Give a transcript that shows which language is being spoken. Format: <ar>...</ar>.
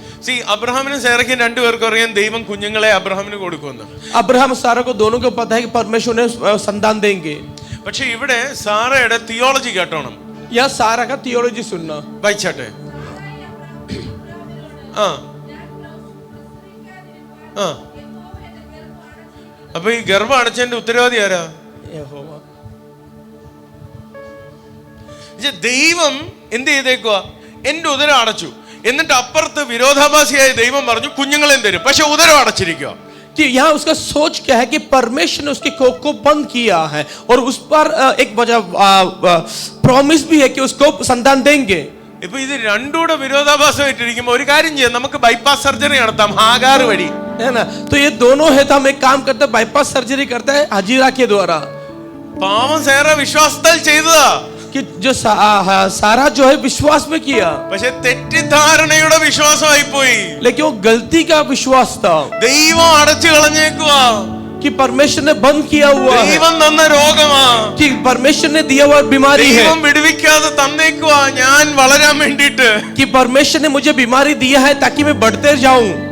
<ml>C അബ്രഹാമിനും സാറയ്ക്കും രണ്ടുപേർക്കും അറിയാം ദൈവം കുഞ്ഞുങ്ങളെ അബ്രഹാമിന് കൊടുക്കുമെന്ന്.</ml> <hi>अब्राहम सारा को दोनों को पता है कि परमेश्वर ने संतान देंगे.</hi> <ml>പക്ഷെ ഇവിടെ സാറയുടെ തിയോളജി കേട്ടോണം.</ml> <hi>यह सारा का थियोलॉजी सुनना.</hi> <ml>വായിച്ചാട്ടെ. ആ ആ അപ്പൊ ഈ ഗർഭം അടച്ചതിന്റെ ഉത്തരവാദി ആരാ?</ml> <hi>यहोवा.</hi> <ml>ദൈവം എന്ത് ചെയ്തേക്കുക? എന്റെ ഉദരം അടച്ചു. എന്നിട്ട് അപ്പുറത്ത് വിരോധാഭാസിയായ ദൈവം പറഞ്ഞു കുഞ്ഞുങ്ങളെയും തരും. പക്ഷെ ഉദരം അടച്ചിരിക്കുക.</ml> <hi>कि यहाँ उसका सोच क्या है कि परमेश्वर ने उसके कोख को बंद किया है और उस पर एक वजह प्रॉमिस भी है कि उसको संतान देंगे.</hi> <ml>ഇപ്പൊ ഇത് രണ്ടൂടെ വിരോധാഭാസമായിട്ടിരിക്കുമ്പോ ഒരു കാര്യം ചെയ്യാം, നമുക്ക് ബൈപ്പാസ് സർജറി നടത്താം ഹാഗാർ വഴി.</ml> <hi>है ना? तो ये दोनों है तो हम एक काम करते हैं, बाईपास सर्जरी करते हैं हाजिरा के द्वारा.</hi> <ml>പാവം സേറ വിശ്വാസത്താൽ ചെയ്തതാ.</ml> <hi>कि जो सारा जो है विश्वास में किया,</hi> <ml>പക്ഷെ തെറ്റിദ്ധാരണയുടെ വിശ്വാസമായി പോയി.</ml> <hi>लेकिन वो गलती का विश्वास था</hi> <ml>ദൈവം അടച്ചു കളഞ്ഞേക്കുവാ.</ml> <hi>कि परमेश्वर ने बंद किया हुआ है,</hi> <ml>ദൈവം തന്ന രോഗമാ,</ml> <hi>कि परमेश्वर ने दिया हुआ बीमारी है,</hi> <ml>ദൈവം വിടുവിക്കാതെ തന്നേക്കുവാ ഞാൻ വളരാൻ വേണ്ടിട്ട്.</ml> <hi>कि परमेश्वर ने मुझे बीमारी दिया है ताकि मैं बढ़ते जाऊं.</hi>